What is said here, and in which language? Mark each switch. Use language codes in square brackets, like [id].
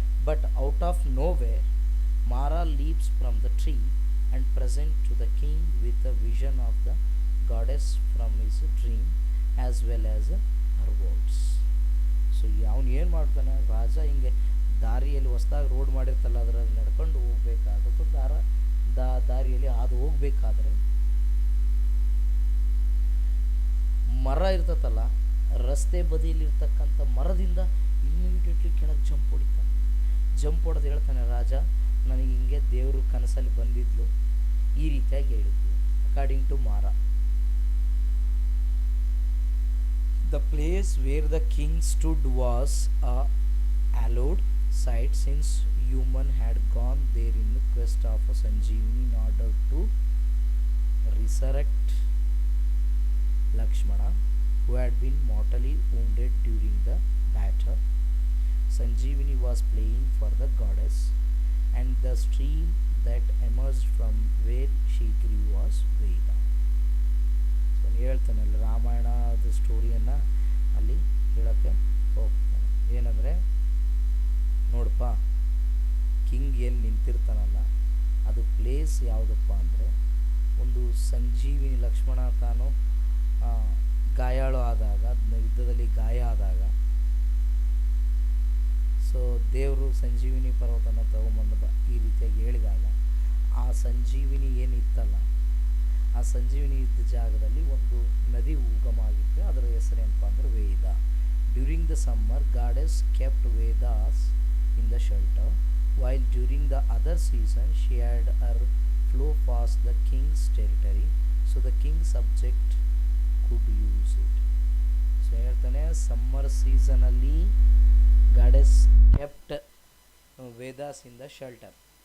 [en] But out of nowhere Mara leaps from the tree and present to the king with a vision of the goddess from his dream as well as her words. [kn] So ಅವನು ಏನು ಮಾಡ್ತಾನೆ, ರಾಜ ಹಿಂಗೆ ದಾರಿಯಲ್ಲಿ ಹೊಸದಾಗಿ road ಮಾಡಿರ್ತಲ್ಲ ಅದರಲ್ಲಿ ನಡ್ಕೊಂಡು ಹೋಗ್ಬೇಕಾದ್ರೆ, ದಾರಿಯಲ್ಲಿ ಹಾದು ಹೋಗ್ಬೇಕಾದ್ರೆ ಮರ ಇರ್ತತಲ್ಲ, ರಸ್ತೆ ಬದಿಯಲ್ಲಿರ್ತಕ್ಕಂಥ ಮರದಿಂದ ಇಮಿಡಿಯೇಟ್ಲಿ ಕೆಳಗೆ ಜಂಪ್ ಹೊಡೆದು ಹೇಳ್ತಾನೆ, ರಾಜ ನನಗೆ ಹಿಂಗೆ ದೇವರು ಕನಸಲ್ಲಿ ಬಂದಿದ್ಲು, ಈ ರೀತಿಯಾಗಿ ಹೇಳಿದ್ಲು. [en] According to Mara, the place where the king stood was a hallowed site since human had gone there in quest of a Sanjeevani in order to resurrect Lakshmana who had been mortally wounded during the battle. Sanjeevani was playing for the goddess, and the stream that emerged from where she grew was Veda. [kn] So ಹೇಳ್ತಾನೆ ಅಲ್ಲಿ ರಾಮಾಯಣದ ಸ್ಟೋರಿಯನ್ನು ಅಲ್ಲಿ ಹೇಳೋಕ್ಕೆ ಹೋಗ್ತಾನೆ. ಏನಂದರೆ ನೋಡಪ್ಪ, king ಎಲ್ಲಿ ನಿಂತಿರ್ತಾನಲ್ಲ ಅದು ಪ್ಲೇಸ್ ಯಾವುದಪ್ಪ ಅಂದರೆ, ಒಂದು ಸಂಜೀವಿನಿ, ಲಕ್ಷ್ಮಣ ತಾನು ಗಾಯಾಳು ಆದಾಗ, ಯುದ್ಧದಲ್ಲಿ ಗಾಯ ಆದಾಗ, ಸೊ ದೇವರು ಸಂಜೀವಿನಿ ಪರ್ವತನ ತಗೊಂಬಂದ ಈ ರೀತಿಯಾಗಿ ಹೇಳಿದಾಗ, ಆ ಸಂಜೀವಿನಿ ಏನಿತ್ತಲ್ಲ ಆ ಸಂಜೀವಿನಿ ಇದ್ದ ಜಾಗದಲ್ಲಿ ಒಂದು ನದಿ ಉಗಮ ಆಗಿತ್ತು, ಅದರ ಹೆಸರೇನಪ್ಪ ಅಂದ್ರೆ ವೇದ. [en] During the summer goddess kept Veda's in the shelter, while during the other season she had her flow past the king's territory, so the king's subject could use it. So ಹೇಳ್ತಾನೆ summer ಸೀಸನಲ್ಲಿ goddess kept Veda's in the shelter.